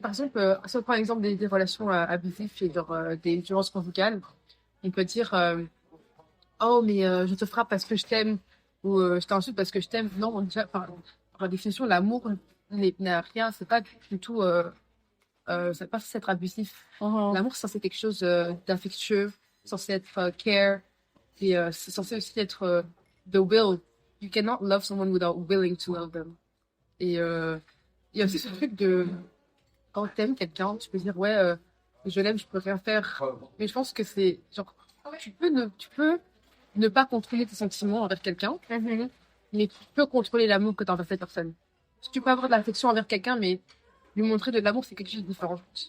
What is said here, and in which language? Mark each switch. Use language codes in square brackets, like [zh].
[fr] par exemple, si on prend l'exemple des relations abusives et genre, des violences conjugales, on peut dire, oh, mais je te frappe parce que je t'aime, ou je t'insulte parce que je t'aime. Non, déjà, par définition, l'amour n'a rien, c'est pas du tout, c'est pas censé être abusif. Mhm. L'amour, c'est censé être quelque chose d'affectueux, censé être [en] care, [fr] et c'est censé aussi être [en] the will. You cannot love someone without willing to love them. [fr] Et il y a aussi ce truc de quand t'aimes quelqu'un, tu peux dire ouais, je l'aime, je peux rien faire. Mais je pense que c'est genre tu peux ne pas contrôler tes sentiments envers quelqu'un, Mhm. mais tu peux contrôler l'amour que t'as envers cette personne. Tu peux avoir de l'affection envers quelqu'un, mais lui montrer de l'amour, c'est quelque chose de différent.